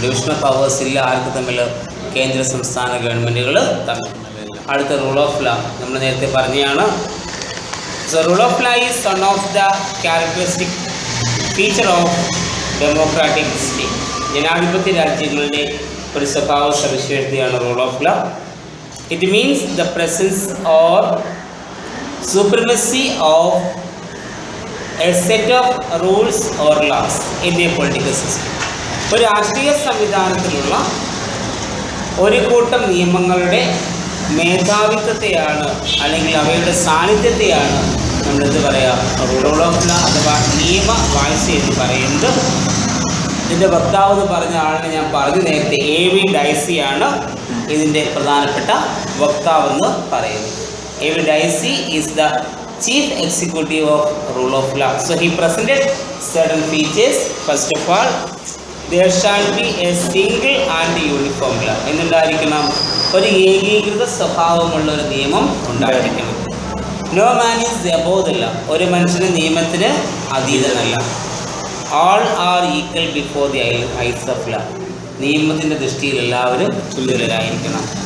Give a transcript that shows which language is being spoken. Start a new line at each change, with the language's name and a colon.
Malayalam: Division of powers ഇല്ല ആർക്ക് തമ്മിൽ? കേന്ദ്ര സംസ്ഥാന ഗവൺമെൻറ്റുകൾ തമ്മിൽ. അടുത്ത റൂൾ ഓഫ് ലോ നമ്മൾ നേരത്തെ പറഞ്ഞതാണ്.
English: So rule of law is one of the characteristic feature of democratic state.
Malayalam: ജനാധിപത്യ രാജ്യങ്ങളുടെ ഒരു സ്വഭാവ സവിശേഷതയാണ് rule of law.
English: It means the presence or supremacy of a set of rules or laws in a political system.
Malayalam: ഒരു രാഷ്ട്രീയ സംവിധാനത്തിലുള്ള ഒരു കൂട്ടം നിയമങ്ങളുടെ മേധാവിത്വത്തെയാണ് അല്ലെങ്കിൽ അവയുടെ സാന്നിധ്യത്തെയാണ് നമ്മളെന്ത് പറയുക? റൂൾ ഓഫ് ലോ അഥവാ നിയമവാഴ്ച എന്ന് പറയുന്നത്. ഇതിൻ്റെ വക്താവ് എന്ന് പറഞ്ഞ ആളിനെ ഞാൻ പറഞ്ഞു നേരത്തെ, A.V. ഡൈസിയാണ് ഇതിൻ്റെ പ്രധാനപ്പെട്ട വക്താവെന്ന് പറയുന്നത്.
English: A.V. Dicey is the chief executive of rule of law. So he presented certain features. First of all, there shall be a single and uniform law.
Malayalam: എന്നുണ്ടായിരിക്കണം? ഒരു ഏകീകൃത സ്വഭാവമുള്ള ഒരു നിയമം ഉണ്ടായിരിക്കണം.
English: No man is above the law.
Malayalam: ഒരു മനുഷ്യന് നിയമത്തിന് അതീതനല്ല.
English: All are equal before the eyes of law.
Malayalam: നിയമത്തിൻ്റെ ദൃഷ്ടിയിൽ എല്ലാവരും തുല്യരായിരിക്കണം.